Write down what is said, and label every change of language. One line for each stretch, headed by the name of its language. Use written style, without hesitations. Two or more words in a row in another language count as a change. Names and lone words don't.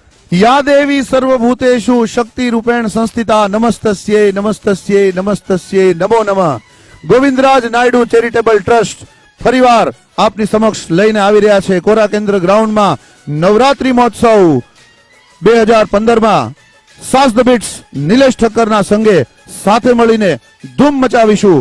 Sanskrit: या देवी सर्वभूतेषु शक्ति रूपेण संस्थिता नमस्तस्यै नमस्तस्यै नमस्तस्यै नमो नमः।
Gujarati: ગોવિંદરાજ નાયડુ ચેરિટેબલ ટ્રસ્ટ ફરીવાર આપની સમક્ષ લઈને આવી રહ્યા છે કોરા કેન્દ્ર ગ્રાઉન્ડમાં નવરાત્રી મહોત્સવ 2015માં સાસ ધ બીટ્સ નિલેશ ઠક્કરના સંગે સાથે મળીને ધૂમ મચાવીશું।